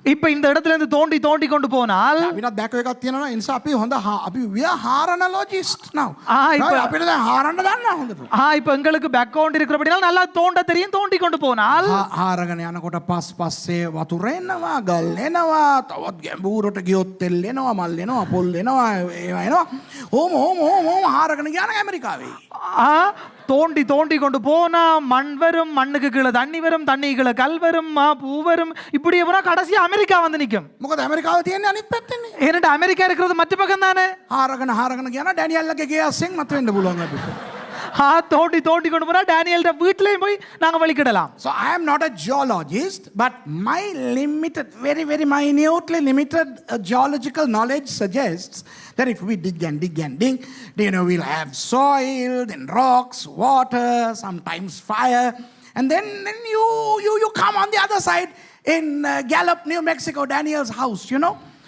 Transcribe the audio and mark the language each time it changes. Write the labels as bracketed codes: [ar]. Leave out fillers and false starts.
[ta] இப்ப இந்த இடத்துல இருந்து தோண்டி கொண்டு போனால் [si] අපිට දැක එකක් තියෙනවා. ඒ නිසා අපි හොඳ අපි [en] we are haranologists now. [ta] இப்ப [si] අපිට දැන් හාරන්න දන්නවා හොඳට. [ta] இப்ப எங்களுக்கு பேக்ரவுண்ட் இருக்கிறபடினால நல்லா தோண்ட தெரியும். தோண்டி கொண்டு போனால் [si] හාරගෙන යනකොට පස්සේ වතුර එනවා, ගල් එනවා, තවත් ගැඹුරට ගියොත් තෙල් එනවා, මල් එනවා, පොල් එනවා, ඒවා එනවා. ඕම හාරගෙන ගියා නම් ඇමරිකාවේ. [ta] தோண்டி கொண்டு போனா மண் வரும், மண்ணுக்கு கீழே தண்ணி வரும், தண்ணி கீழே கல் வரும், பூ வரும், இப்படியே போனா கடைசி அமெரிக்கா வந்து நிக்கும். [si] මොකද ඇමරිකාව තියෙන්නේ අනිත් පැත්තේනේ. [ta] ஏன்னா அமெரிக்கா இருக்கிறது மற்ற பக்கம் தானே. [si] හාරගෙන ගියා නම් ඩැනියල්ගේ ගේ අස්සෙන් මත වෙන්න පුළුවන් අපිට. [ta] தோண்டி கொண்டு போனா டேனியல்ட வீட்லயும் போய் நாங்க வலிக்கிடலாம். [en] So I am not a geologist, but my limited, very minutely limited geological knowledge suggests that if we dig, you know, we'll have soil, then rocks, water, sometimes fire, and then you come on the other side in Gallup, New Mexico, Daniel's house, you know.